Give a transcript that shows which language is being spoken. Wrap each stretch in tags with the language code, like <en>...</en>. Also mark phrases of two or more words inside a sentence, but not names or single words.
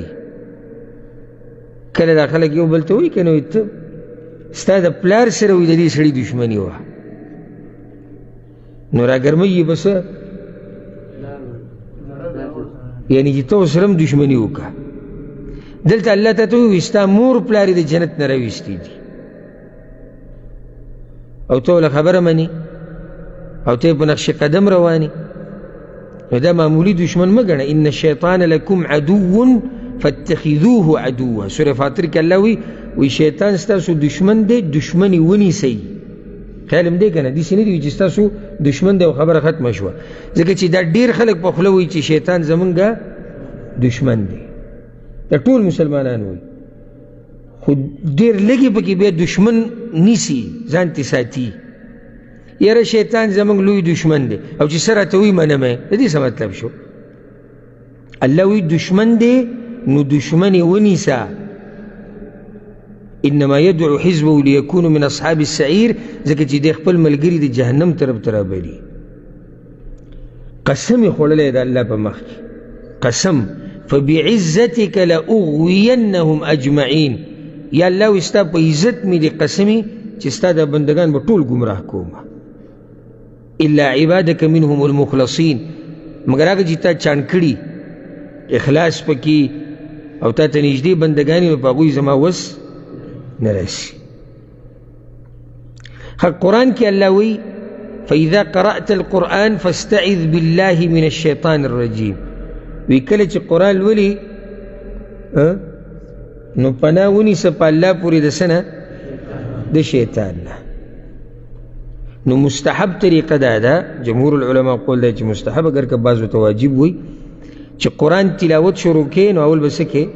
<ps>کله دا خلک یو بل ته وایي که نه وایي ته ستا د پلار سره وایي د دې سړي دښمني وه، نو راګرموي یې بس، یعنی چې ته ورسره هم دښمني وکړه. دلته الله ته وایي ستا مور پلار یې د جنت نه راویستي دي او ته وله خبره منې او ته په نقش قدم رواني، نو دا معمولی دشمن مه ګڼه.</ps> <ar>ان الشیطان لکم عدو فاتخذوه عدوا.</ar> <ps>سورة فاطر کې الله وی شیطان ستاسو دشمن دی، دشمنی ونیسئ. خیال هم دی که نه؟ داسې نه دي چې ستاسو دشمن دی او خبره ختمه شوه. ځکه چې دا ډېر خلک په خوله وایي چې شیطان زمونږ دشمن دی، دا ټول مسلمانان وایي، خو ډېر لږې پکې بیا دشمن نیسي، ځان تې ساتي. یاره شیطان زمونږ لوی دشمن دی او چې څه راته وایي منم یې، د دې څه مطلب شو؟ الله وایي دشمن دی نو دشمن یې ونیسه.</ps> <ar>انما يدعو حزبه ليكونوا من اصحاب السعير،</ar> <ps>ځکه چې د خپل ملګري د جهنم طرف ته رابلي. قسم یې خوړلی د الله په مخ کې، قسم</ps> <ar>فبعزتك لأغوینهم اجمعین.</ar> <ps>یا الله وایي ستا په عزت مې د قسمي چې ستا دا بندگان به ټول ګمراه کوم،</ps> <ar>الا عبادك منهم المخلصین،</ar> <ps>مگر هغه چې تا چاڼ کړي اخلاص پکې او تا ته نږدې بندګان یې، نو په هغوی زما وس نه رسي. قرآن کې الله وایي</ps> <ar>فإذا قرأت القرآن فاستعذ بالله من الشيطان الرجيم.</ar> <ps>وی کله چې قرآن لولي نو پناه ونیسه په الله پورې د څه نه؟ د شیطان نه. نو مستحب طریقه دا ده،</ps> <ar>جمهور العلماء</ar> <ps>قول ده چې مستحب، اگر که بعضو ته واجب وي، چې قرآن تلاوت شروع کې نو اول به څه کې؟</ps>